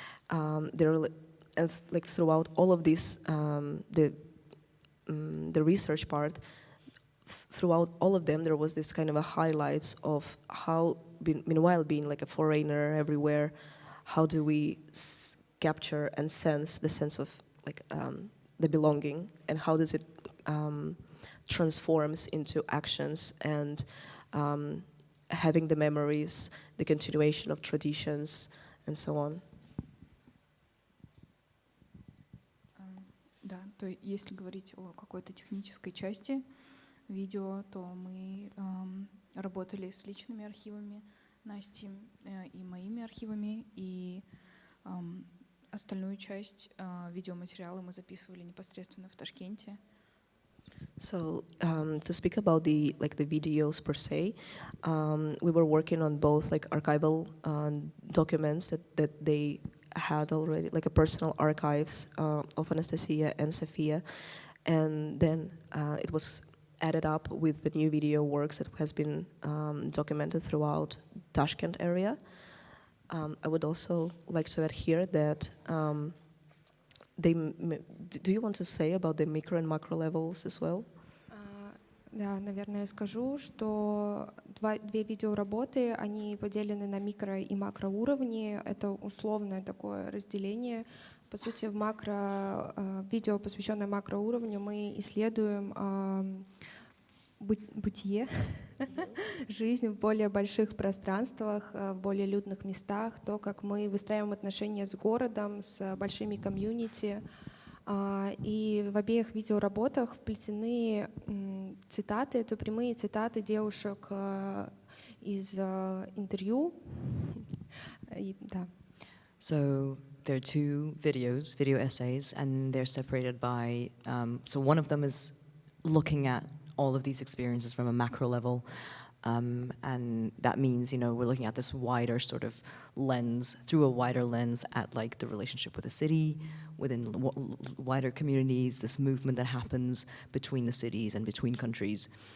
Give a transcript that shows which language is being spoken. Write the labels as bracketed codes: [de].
[en] And like throughout all of this, the research part, throughout all of them, there was this kind of a highlights of how, meanwhile being like a foreigner everywhere, how do we capture and sense the sense of like the belonging, and how does it transforms into actions and having the memories, the continuation of traditions, and so on. [ru] Да, то если говорить о какой-то технической части видео, то мы работали с личными архивами Насти и моими архивами, и остальную часть видеоматериала мы записывали непосредственно в Ташкенте. [en] So to speak about the videos per se, we were working on both like archival documents that they had already, like a personal archives of Anastasiya and Sofia, and then it was added up with the new video works that has been documented throughout Tashkent area. I would also like to add here that do you want to say about the micro and macro levels as well? [ru] Да, наверное, я скажу, что две видеоработы, они поделены на микро- и макроуровни. Это условное такое разделение. По сути, в видео, посвященное макроуровню, мы исследуем бытие, жизнь в более больших пространствах, в более людных местах, то, как мы выстраиваем отношения с городом, с большими комьюнити. И в обеих видеоработах вплетены цитаты, это прямые цитаты девушек из интервью. Да. [en] So there are two videos, video essays, and they're separated by, so one of them is looking at all of these experiences from a macro level, and that means, we're looking at this wider sort of lens, through a wider lens at like the relationship with the city, within wider communities, this movement that happens between the cities and between countries.